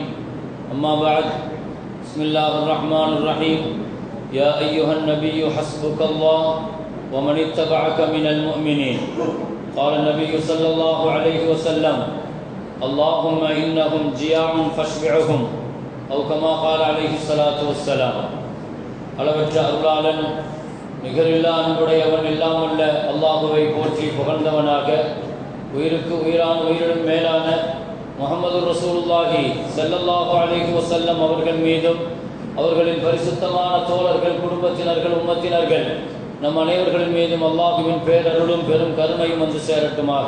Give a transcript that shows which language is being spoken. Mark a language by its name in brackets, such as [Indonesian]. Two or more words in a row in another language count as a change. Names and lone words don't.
[Arabic] أما بعد، بسم الله الرحمن الرحيم. يا أيها النبي حسبك الله ومن اتبعك من المؤمنين. قال النبي صلى الله عليه وسلم: اللهم إنهم جياع فاشبعهم، أو كما قال عليه الصلاة والسلام. [Tamil] அளவற்ற அருளாளன் நிகரில்லா அன்புடையவன் எல்லாம் உள்ள அல்லாஹுவை போற்றி புகழ்ந்தவனாக, உயிருக்கு உயிரான உயிரினும் மேலான முஹம்மது [Arabic] رسول الله صلى الله عليه وسلم [Tamil] அவர்கள் மீதும் அவர்களின் பரிசுத்தமான தோழர்கள், குடும்பத்தினர்கள், உம்மத்தினர்கள் நம் அனைவர்களின் மீதும் அல்லாஹுவின் பேரருளும் பெரும் கருணையும் வந்து சேரட்டுமாக.